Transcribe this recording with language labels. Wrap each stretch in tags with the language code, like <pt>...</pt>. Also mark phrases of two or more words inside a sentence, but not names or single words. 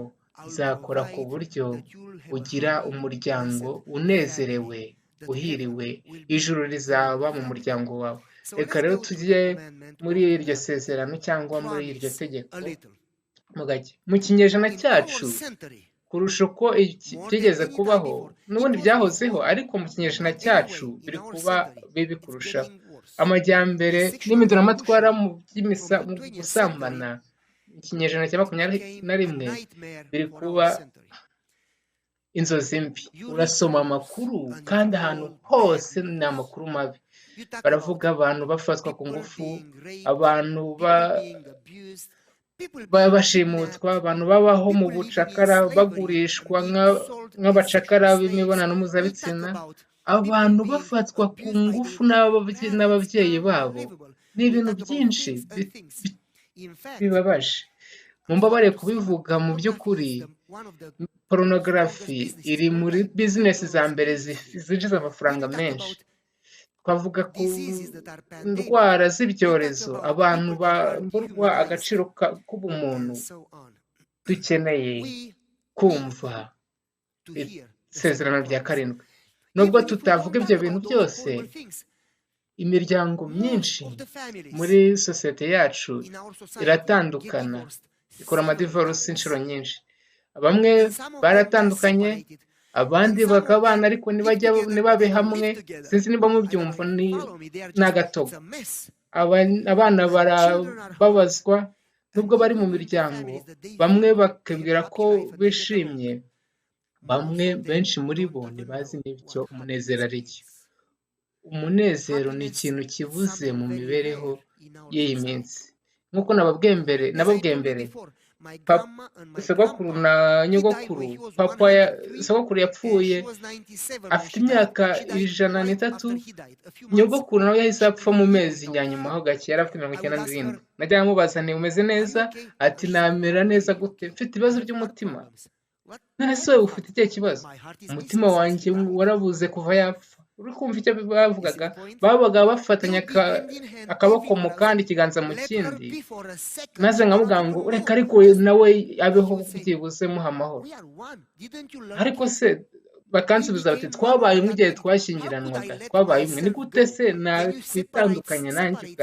<en>I will</en> <rw>nzakora ku</rw> <en>provide</en> <rw>buryo</rw> <en>that you will have a</en> <rw>ugira</rw> <en>happy,</en> <rw>umuryango</rw> <en>blessed</en> <rw>unezerewe,</rw> <en>family, that</en> <rw>uhiriwe,</rw> <en>heaven will be</en> <rw>ijuru</rw> <en>in</en> <rw>rizaba</rw> <en>your</en> <rw>mu</rw> <en>family.</en> <rw>muryango wawe.</rw> <en>So</en> <rw>Reka</rw> <en>let's</en> <rw>rero</rw> <en>go to the</en> <rw>tujye</rw> <en>commandment</en> <rw>muri</rw> <en>or to</en> <rw>iryo</rw> <en>the</en> <rw>sezerano cyangwa muri iryo</rw> <en>promise</en> <rw>tegeko</rw> <en>a little.</en> <rw>mugake. Mu kinyejana</rw> <en>In</en> <rw>cyacu,</rw> <en>our century,</en> <rw>kurusha uko</rw> <en>more than</en> <rw>byigeze</rw> <en>any time</en> <rw>kubaho,</rw> <en>before, it</en> <rw>n'ubundi</rw> <en>was</en> <rw>byahozeho,</rw> <en>before,</en> <rw>ariko mu kinyejana</rw> <en>but</en> <rw>cyacu</rw> <en>anyway, in</en> <rw>biri</rw> <en>our</en> <rw>kuba</rw> <en>century,</en> <rw>bibi</rw> <en>it's</en> <rw>kurushaho.</rw> <en>getting worse.</en> <rw>Amajyambere</rw> <en>The sexual</en> <rw>n'impinduramatwara</rw> <en>revolution</en> <rw>mu</rw> <en>from the</en> <rw>mu</rw> <en>20th</en> <rw>gusambana,</rw> <en>century</en> <rw>ikinyejana cya makumyabiri</rw> <en>became</en> <rw>na</rw> <en>a</en> <rw>rimwe</rw> <en>nightmare</en> <rw>biri</rw> <en>for</en> <rw>kuba</rw> <en>our century.</en> <rw>inzozi mbi.</rw> <en>You read</en> <rw>Urasoma</rw> <en>the news</en> <rw>amakuru</rw> <en>and</en> <rw>kandi</rw> <en>it's</en> <rw>ahantu</rw> <en>all</en> <rw>hose</rw> <en>bad</en> <rw>ni</rw> <en>news.</en> <rw>amakuru mabi.</rw> <en>You talk about</en> <rw>Baravuga abantu bafatwa ku</rw> <en>people</en> <rw>ngufu,</rw> <en>being raped,</en> <rw>abantu</rw> <en>people being abused, people being</en> <rw>bashimutwa,</rw> <en>kidnapped,</en> <rw>abantu babaho mu</rw> <en>people living in</en> <rw>bucakara,</rw> <en>slavery</en> <rw>bagurishwa</rw> <en>and being sold as</en> <rw>nk'abacakara</rw> <en>sexual slaves.</en> <rw>b'imibonano</rw> <en>We talk</en> <rw>mpuzabitsina,</rw> <en>about</en> <rw>abantu</rw> <en>people being</en> <rw>bafatwa ku</rw> <en>abused by</en> <rw>ngufu</rw> <en>their parents.</en> <rw>n'ababyeyi babo.</rw> <en>Unbelievable.</en> <rw>Ni</rw> <en>We</en> <rw>ibintu</rw> <en>talk about</en> <rw>byinshi</rw> <en>things and things. In fact,</en> <rw>bibabaje.</rw> <en>I'm</en> <rw>Mumbabarire</rw> <en>sorry to say, but</en> <rw>kubivuga mu</rw> <en>pornography</en> <rw>by'ukuri,</rw> <en>is one of the</en> <rw>porunogarafi</rw> <en>strongest businesses</en> <rw>iri muri</rw> <en>worldwide. People</en> <rw>bizinesi za</rw> <en>don't</en> <rw>mbere</rw> <en>speak.</en> <rw>zinjiza</rw> <en>When</en> <rw>amafaranga</rw> <en>you talk</en> <rw>menshi.</rw> <en>about</en> <rw>twavuga ku</rw> <en>diseases that are pandemic,</en> <rw>ndwara</rw> <en>we talk</en> <rw>z'ibyorezo</rw> <en>about</en> <rw>abantu</rw> <en>people that are</en> <rw>bamburwa</rw> <en>humanized,</en> <rw>agaciro k'ubumuntu</rw> <en>and so on.</en> <rw>dukeneye</rw> <en>We</en> <rw>kumva</rw> <en>to hear the</en> <rw>isezerano</rw> <en>second</en> <rw>rya</rw> <en>promise.</en> <rw>karindwi nubwo</rw> <en>Even if we</en> <rw>tutavuga</rw> <en>don't</en> <rw>ibyo</rw> <en>talk</en> <rw>bintu</rw> <en>about those</en> <rw>byose</rw> <en>horrible things,</en> <rw>imiryango</rw> <en>most</en> <rw>myinshi</rw> <en>of the families</en> <rw>muri sosiyete yacu</rw> <en>in our society get</en> <rw>iratandukana</rw> <en>divorced</en> <rw>ikora</rw> <en>several</en> <rw>amadivorce</rw> <en>times.</en> <rw>inshuro nyinshi bamwe</rw> <en>And some of them they are</en> <rw>baratandukanye</rw> <en>separated,</en> <rw>abandi</rw> <en>and some of</en> <rw>bakabana</rw> <en>them</en> <rw>ariko</rw> <en>live</en> <rw>ntibajya</rw> <en>together, but</en> <rw>ntibabe</rw> <en>they don't</en> <rw>hamwe</rw> <en>live together.</en> <rw>sinzi niba</rw> <en>I don't know</en> <rw>mubyumva</rw> <en>if</en> <rw>ni</rw> <en>you follow me. They are</en> <rw>ni</rw> <en>just,</en> <rw>agatogo</rw> <en>it's a mess.</en> <rw>abana</rw> <en>And children are hurt.</en> <rw>barababazwa nubwo</rw> <en>And</en> <rw>bari mu</rw> <en>even in the</en> <rw>miryango</rw> <en>families that they</en> <rw>bamwe</rw> <en>feel they</en> <rw>bakibwira</rw> <en>have</en> <rw>ko</rw> <en>happy life and they get</en> <rw>bishimye</rw> <en>along,</en> <rw>bamwe</rw> <en>most of them</en> <rw>benshi muri</rw> <en>don't</en> <rw>bo</rw> <en>even</en> <rw>ntibazi</rw> <en>know</en> <rw>n'icyo</rw> <en>what</en> <rw>umunezero ari</rw> <en>happiness</en> <rw>cyo</rw> <en>is.</en> <rw>umunezero ni</rw> <en>Happiness</en> <rw>ikintu</rw> <en>is</en> <rw>kibuze</rw> <en>something</en> <rw>mu</rw> <en>very</en> <rw>mibereho</rw> <en>rare in our</en> <rw>y'iyi</rw> <en>society.</en> <rw>minsi nk'uko nababwiye mbere</rw> <en>As I told you</en> <rw>mbere</rw> <en>before, my</en> <rw>papa</rw> <en>grandma and my</en> <rw>sogokuru</rw> <en>grandpa,</en> <rw>na</rw> <en>he died</en> <rw>nyogokuru</rw> <en>when he was</en> <rw>papa</rw> <en>103</en> <rw>sogokuru</rw> <en>and</en> <rw>yapfuye</rw> <en>she was 97 when</en> <rw>afite</rw> <en>she died.</en> <rw>imyaka</rw> <en>She died</en> <rw>ijana</rw> <en>right</en> <rw>n'itatu</rw> <en>after he died. A few months</en> <rw>nyogokuru nawe yahise</rw> <en>she</en> <rw>apfa</rw> <en>could</en> <rw>mu</rw> <en>not live</en> <rw>mezi</rw> <en>without</en> <rw>nyuma</rw> <en>him.</en> <rw>ho gake yari afite mirongo</rw> <en>I</en> <rw>icyenda</rw> <en>would ask her,</en> <rw>n'irindwi najya mubaza nti umeze</rw> <en>are you</en> <rw>neza</rw> <en>okay?</en> <rw>ati</rw> <en>And she said,</en> <rw>namera</rw> <en>I'm</en> <rw>neza</rw> <en>really</en> <rw>gute</rw> <en>okay.</en> <rw>mfite</rw> <en>I</en> <rw>ibibazo</rw> <en>have heart</en> <rw>by'umutima</rw> <en>problems. What</en> <rw>none</rw> <en>type</en> <rw>se</rw> <en>of</en> <rw>ufite</rw> <en>heart?</en> <rw>ikihe kibazo</rw> <en>My heart is</en> <rw>umutima</rw> <en>missing</en> <rw>wanjye</rw> <en>since he died.</en> <rw>warabuze kuva yapfa uri kumva icyo</rw> <en>You see</en> <rw>bavugaga</rw> <en>the point?</en> <rw>babaga</rw> <en>They</en> <rw>bafatanya</rw> <en>would be hand in hand</en> <rw>akaboko mu</rw> <en>everywhere. I would</en> <rw>kandi</rw> <en>say,</en> <rw>ikiganza mu</rw> <en>let her</en> <rw>kindi</rw> <en>be for a second.</en> <rw>maze</rw> <en>She</en> <rw>nkavuga</rw> <en>cannot</en> <rw>ngo</rw> <en>even</en> <rw>reka</rw> <en>move.</en> <rw>ariko</rw> <en>Just</en> <rw>nawe</rw> <en>and</en> <rw>abeho</rw> <en>she would say,</en> <rw>byibuze muha amahoro</rw> <en>we are one. Didn't you learn</en> <rw>ariko</rw> <en>to?</en> <rw>se</rw> <en>We</en> <rw>bakansubiza bati</rw> <en>became one</en> <rw>twabaye</rw> <en>when we</en> <rw>umwe</rw> <en>got</en> <rw>igihe</rw> <en>married. How could I</en> <rw>twashyingiranwaga</rw> <en>let</en> <rw>twabaye umwe ni</rw> <en>myself</en> <rw>gute</rw> <en>go?</en> <rw>se</rw> <en>Can you</en> <rw>twitandukanya nanjye</rw> <en>separate</en>